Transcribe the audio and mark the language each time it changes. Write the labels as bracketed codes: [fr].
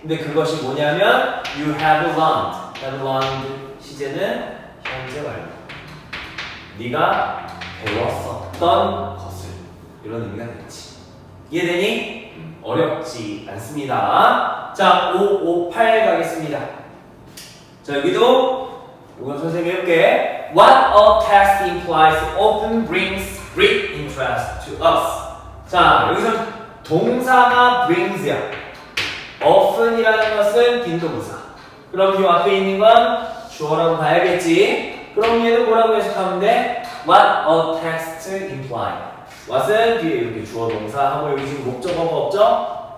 [ko] 근데 그것이 뭐냐면 [en] you have learned. [ko] have learned 시제는 현재 완료. 네가 배웠었던 것을. 이런 의미가 되겠지. 이해되니? 어렵지 않습니다. 자, 558 가겠습니다. 자, 여기도 이건 선생님이 해볼게. [en] What a text implies often brings great interest to us. [ko] 자, 여기서 동사가 brings야. often이라는 것은 빈도부사. 그럼 이 앞에 있는 건 주어라고 봐야겠지. 그럼 얘는 뭐라고 해석하면 돼? [en] What a text implies. [ko] what은 뒤에 이렇게 주어 동사하고 여기 지금 목적어가 없죠?